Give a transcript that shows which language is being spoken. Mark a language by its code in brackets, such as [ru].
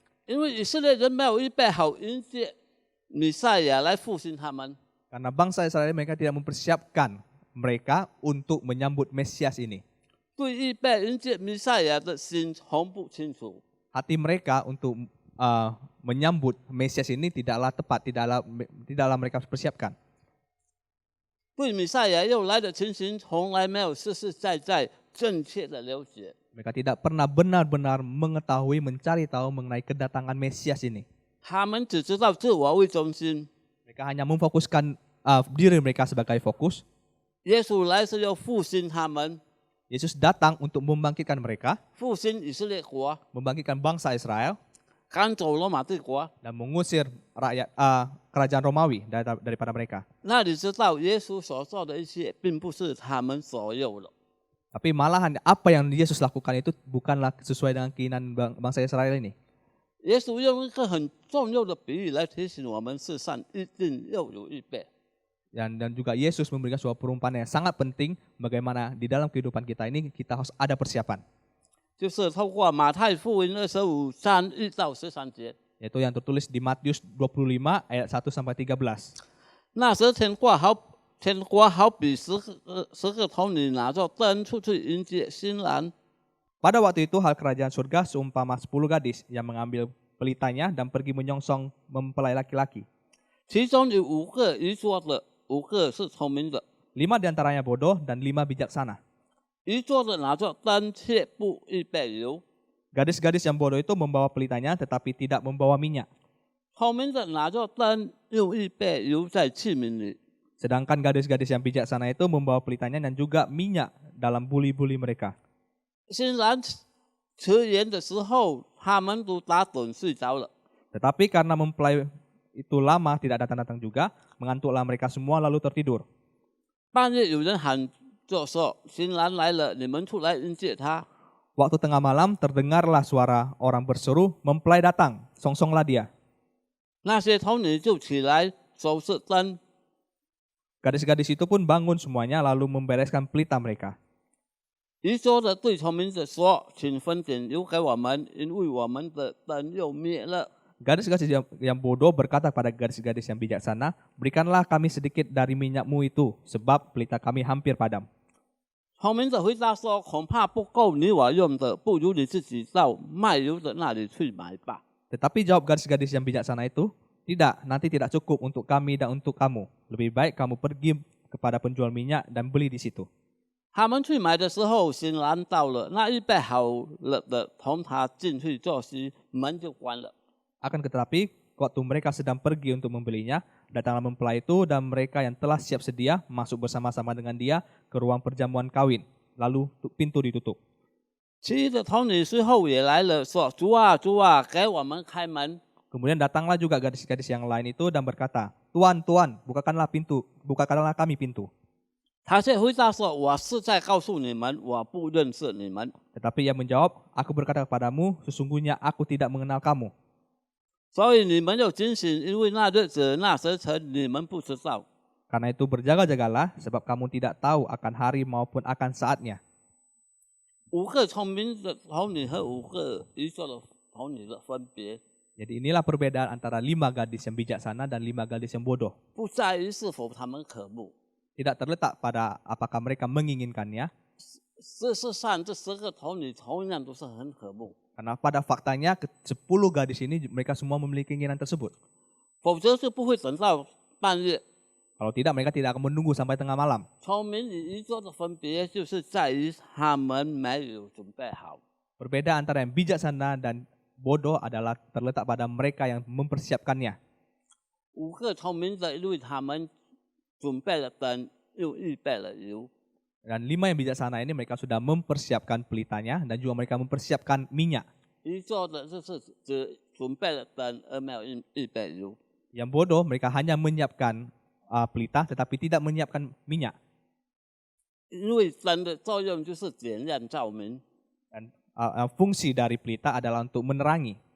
[zh] 因为以色列人没有预备好迎接弥赛亚来复兴他们。 [id] Karena bangsa Israel mereka tidak mempersiapkan mereka untuk menyambut Mesias ini. [zh] 对预备迎接弥赛亚的心从不清楚。 [id] Hati mereka untuk menyambut Mesias ini tidaklah tepat, tidaklah mereka persiapkan. [zh] 对弥赛亚要来的情形从来没有实实在在正确的了解。 [id] Mereka tidak pernah benar-benar mengetahui, mencari tahu mengenai kedatangan Mesias ini. [zh] 他们只知道自我为中心。 [id] Mereka hanya memfokuskan diri mereka sebagai fokus. [zh] 耶稣来是要复兴他们， [id] Yesus datang untuk membangkitkan mereka, [zh] 复兴以色列国， [id] membangkitkan bangsa Israel, [zh] 赶走罗马帝国。 [id] dan mengusir kerajaan Romawi daripada mereka. [zh] 那你知道耶稣所做的一切，并不是他们所有的。 [id] Tapi malahan apa yang Yesus lakukan itu bukanlah sesuai dengan keinginan bangsa Israel ini. [zh] 耶稣用一个很重要的比喻来提醒我们，世上一定要有预备。 [id] Dan juga Yesus memberikan sebuah perumpamaan yang sangat penting bagaimana di dalam kehidupan kita ini kita harus ada persiapan. [zh] 就是透过马太福音25:31到13节， [id] Yaitu yang tertulis di Matius 25 ayat 1 sampai 13. [zh] 那时天国好比十个童女拿着灯出去迎接新郎。 [id] Pada waktu itu hal kerajaan surga seumpama 10 gadis yang mengambil pelitanya dan pergi menyongsong mempelai laki-laki. [zh] 其中有5个愚拙的，5个是聪明的。 [id] 5 diantaranya bodoh dan 5 bijaksana. [zh] 愚拙的拿着灯却不预备油， [id] Gadis-gadis yang bodoh itu membawa pelitanya tetapi tidak membawa minyak. [zh] 聪明的拿着灯又预备油在器皿里。 [id] Sedangkan gadis-gadis yang bijaksana itu membawa pelitanya dan juga minyak dalam buli-buli mereka. [zh] 新郎迟延的时候，他们都打盹睡着了。 [id] Tetapi karena mempelai itu lama tidak datang-datang juga, mengantuklah mereka semua lalu tertidur. [zh] 半夜有人喊就说：“新郎来了，你们出来迎接他。” [id] Waktu tengah malam terdengarlah suara orang berseru, mempelai datang, songsonglah dia. [zh] 那些童女就起来收拾灯， [id] Gadis-gadis itu pun bangun semuanya lalu membereskan pelita mereka. [zh] 愚拙的对聪明者说：“请分点油给我们，因为我们的灯又灭了。” [id] Gadis-gadis yang bodoh berkata kepada gadis-gadis yang bijaksana, berikanlah kami sedikit dari minyakmu itu, sebab pelita kami hampir padam. [zh] 聪明者回答说：“恐怕不够你我用的，不如你自己到卖油的那里去买吧。” [id] Tetapi jawab gadis-gadis yang bijaksana itu, tidak, nanti tidak cukup untuk kami dan untuk kamu. Lebih baik kamu pergi kepada penjual minyak dan beli di situ. [zh] 他们去买的时候，新郎到了，那预备好了的同他进去坐席，门就关了。 [id] Akan tetapi, waktu mereka sedang pergi untuk membelinya, datanglah mempelai itu dan mereka yang telah siap sedia masuk bersama-sama dengan dia ke ruang perjamuan kawin. Lalu pintu ditutup. [zh] 其余的童女随后也来了，说：“主啊，主啊，给我们开门。” [id] Kemudian datanglah juga gadis-gadis yang lain itu dan berkata, Tuan, Tuan, bukakanlah kami pintu. [zh] 他却回答说：“我是在告诉你们，我不认识你们。” [id] Tetapi ia menjawab, aku berkata kepadamu, sesungguhnya aku tidak mengenal kamu. [zh] 所以你们要警醒，因为那日子、那时辰你们不知道。 [id] Karena itu berjaga-jagalah, sebab kamu tidak tahu akan hari maupun akan saatnya. [zh] 5个聪明的童女和5个愚拙的童女的分别， [id] Jadi inilah perbedaan antara 5 gadis yang bijaksana dan 5 gadis yang bodoh. [zh] 不在于是否他们渴慕。 [id] Tidak terletak pada apakah mereka menginginkannya, [zh] 事实上，这10个童女同样都是很渴慕， [id] karena pada faktanya 10 gadis ini mereka semua memiliki keinginan tersebut. [zh] 否则就不会等到半夜。 [id] Kalau tidak, mereka tidak akan menunggu sampai tengah malam. [zh] 聪明与愚拙的分别，就是在于他们没有准备好。 [id] Berbeda antara yang bijaksana dan bodoh adalah terletak pada mereka yang mempersiapkannya. [zh] 5个聪明的，因为他们准备了灯，又预备了油。 [id] Dan 5 yang bijaksana ini mereka sudah mempersiapkan pelitanya dan juga mereka mempersiapkan minyak. [zh] 愚拙的就是只准备了灯，而没有预备油。 [id] Yang bodoh mereka hanya menyiapkan pelita tetapi tidak menyiapkan minyak. [zh] 因为灯的作用就是点亮照明。 [id] Dan fungsi dari pelita adalah untuk menerangi.